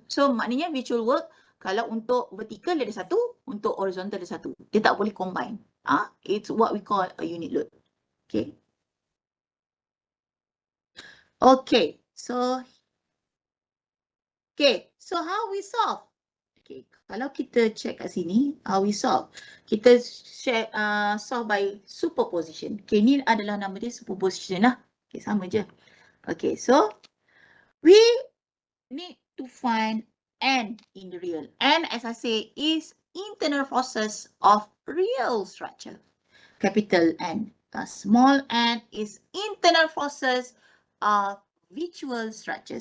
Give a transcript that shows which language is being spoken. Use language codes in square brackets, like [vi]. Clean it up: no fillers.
[ms] So, maknanya virtual work, kalau untuk vertical dia ada satu, untuk horizontal ada satu. Dia tak boleh combine. [en] It's what we call a unit load. Okay. Okay. So how we solve? [ms] Okay, kalau kita check kat sini, [en] how we solve? [ms] Kita share, [en] solve by superposition. [ms] Okay, ni adalah nama dia superposition lah. Okay, sama je. [en] Okay, so we need to find N in the real. N, as I say, is internal forces of real structure. Capital N. Small n is internal forces of virtual structure.